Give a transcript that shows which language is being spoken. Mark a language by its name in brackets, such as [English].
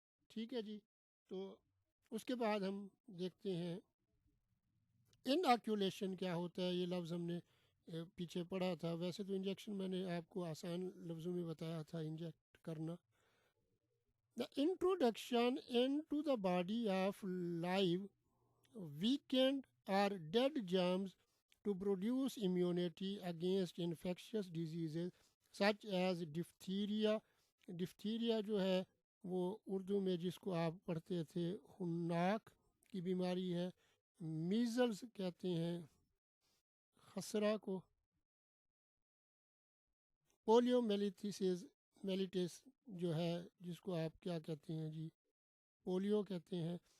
[Urdu] ٹھیک ہے جی. تو اس کے بعد ہم دیکھتے ہیں اناکولیشن کیا ہوتا ہے. یہ لفظ ہم نے پیچھے پڑھا تھا. ویسے تو انجیکشن میں نے آپ کو آسان لفظوں میں بتایا تھا، انجیکٹ کرنا. [English] The introduction into the body of live weakened or dead germs to produce immunity against infectious diseases such as diphtheria. [Urdu] ڈپتھیریا جو ہے وہ اردو میں جس کو آپ پڑھتے تھے ہناک کی بیماری ہے. میزلز کہتے ہیں خسرہ کو. پولیو میلیٹس جو ہے جس کو آپ کیا کہتے ہیں جی؟ پولیو کہتے ہیں.